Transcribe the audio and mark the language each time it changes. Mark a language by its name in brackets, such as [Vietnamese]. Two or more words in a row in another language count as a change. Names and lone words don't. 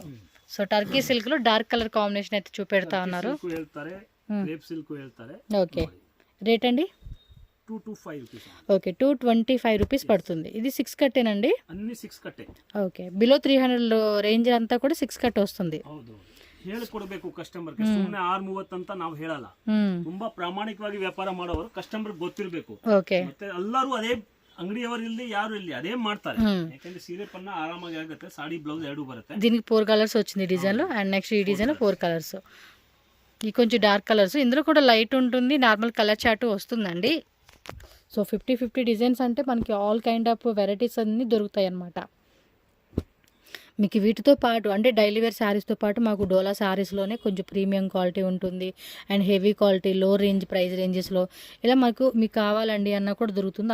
[Telugu] సో టర్కీ సిల్క్ లో [English] dark colour combination [Telugu] అయితే చూపెడతా ఉన్నారు. ఓకే, రేట్ అండి 225 ఓకే, 225 రూపీస్ పడుతుంది. ఇది 6 కట్టేనండి, అన్ని 6 ಕಟ್ಟೆ. ఓకే, బిలో 300 రేంజ్ అంతా కూడా 6 ಕಟ್ వస్తుంది. [Kannada] ಹೇಳಿಕೊಡಬೇಕು ಕಸ್ಟಮರ್ಗೆ, ಸುಮ್ಮನೆ 630 ಅಂತ ನಾವು ಹೇಳಲ್ಲ. ತುಂಬಾ ಪ್ರಾಮಾಣಿಕವಾಗಿ ವ್ಯಾಪಾರ ಮಾಡೋರು ಕಸ್ಟಮರ್ ಗೊತ್ತಿರಬೇಕು. ಓಕೆ, ಮತ್ತೆ ಎಲ್ಲರೂ ಅದೇ ಅಂಗಡಿಯವರು ಇಲ್ಲಿ ಯಾರು ಇಲ್ಲಿ ಅದೇ ಮಾಡ್ತಾರೆ. ಯಾಕಂದ್ರೆ ಸೀರೆ ಪನ್ನ ಆರಾಮಾಗಿ ಆಗುತ್ತೆ, ಸಾಡಿ ಬ್ಲೌಸ್ ಎರಡು ಬರುತ್ತೆ. [Telugu] దీనికి 4 కలర్స్ వచ్చింది డిజైన్ లో. [English] and next [Telugu] ఈ డిజైన్ లో 4 కలర్స్, ఈ కొంచెం [English] dark colours. [Telugu] ఇందులో కూడా లైట్ ఉంటుంది, [English] normal colour chart [Telugu] వస్తుందండి. సో 50 డిజైన్స్ అంటే మనకి [English] all kind of varieties [Telugu] అన్నీ దొరుకుతాయి అన్నమాట. మీకు వీటితో పాటు అంటే [English] daily wear [Telugu] శారీస్తో పాటు మాకు డోలా శారీస్లోనే కొంచెం [English] premium quality [Telugu] ఉంటుంది [English] and heavy quality [Telugu] లో రేంజ్ ప్రైస్ రేంజెస్లో ఇలా మీకు కావాలండి అన్న కూడా దొరుకుతుంది.